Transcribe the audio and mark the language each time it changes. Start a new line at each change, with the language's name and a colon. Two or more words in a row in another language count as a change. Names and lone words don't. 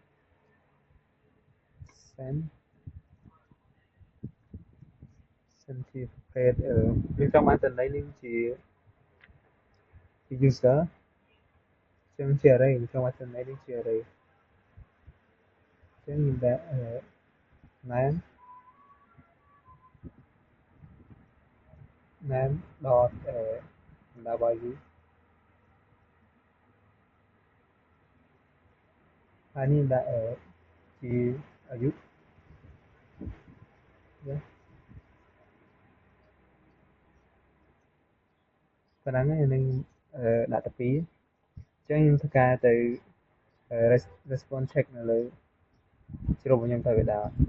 Khmer: send ជាប្រភេទយើងចង់បានតំណែងនេះជា user អញ្ចឹងជា array ខ្ញុំចង់បានតំណែងនេះជា array អញ្ចឹងខ្ញុំដាក់
English: name dot value
Khmer: ហើយនេះដាក់ជាអាយុប៉ុណ្ណឹងហើយនឹងដាក់ទៅ2អញ្ចឹងខ្ញុំធ្វើការទៅ
English: response check
Khmer: នៅលើជ្រុងរបស់ខ្ញុំទៅវាដើរ